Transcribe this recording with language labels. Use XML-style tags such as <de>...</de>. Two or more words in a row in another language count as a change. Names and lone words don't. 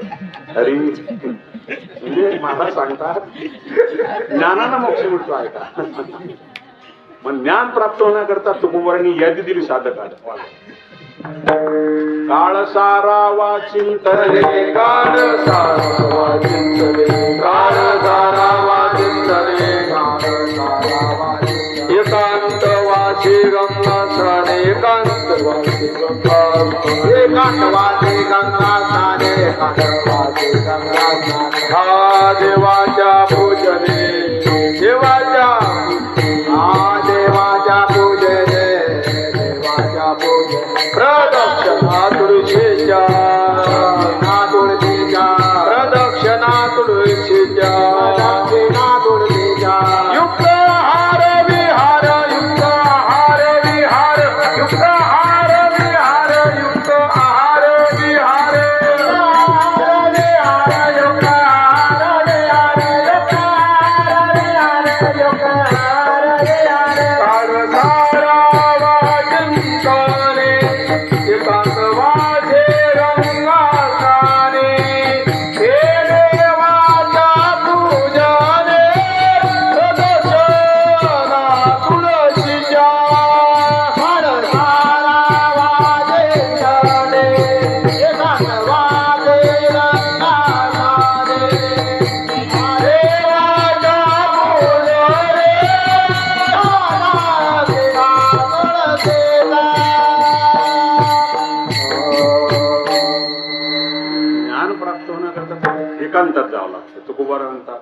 <mr>हरी म्हणजे मला सांगतात ज्ञानानं मोक्ष मिळतो आहे का. मग ज्ञान प्राप्त होण्याकरता तुकोबारांनी यादी दिली साधकाला. काळ सारावा चिंतले, काळ सारावा चिंतले, काळ सारावा चिंतले, एकांत वासी गंगा स्थाने, एकांत वासी गंगा स्थाने, एकांत वासी गंगा स्थाने, एकांत वासी गंगा स्थाने. हा देवाच्या पूजने, देवाच्या देवाच्या पूजने, देवाच्या पूजने. प्रदक्षिणा तुळशीच्या, तुळशीच्या प्रदक्षिणा तुळशीच्या, दक्षिणा तुळशीच्या. युक्त हार विहार, युक्त आहार विहार, युक्त आहार विहार, युक्त आहार विहार, युक्त आहार विहार, युक्त आहार विहार, युक्त आहार विहार. काळ सारावा चिंतने, एकांत वासे गंगा स्थाने, हे देवाच्या पूजने, प्रदक्षिणा तुळशीच्या. काळ सारावा चिंतने, एकांत वासे गंगा स्थाने, देवाच्या पूजने, ज्ञान प्राप्त होण्याकरता एकांतात जावं लागतं. तुकोबारा म्हणतात.</mr>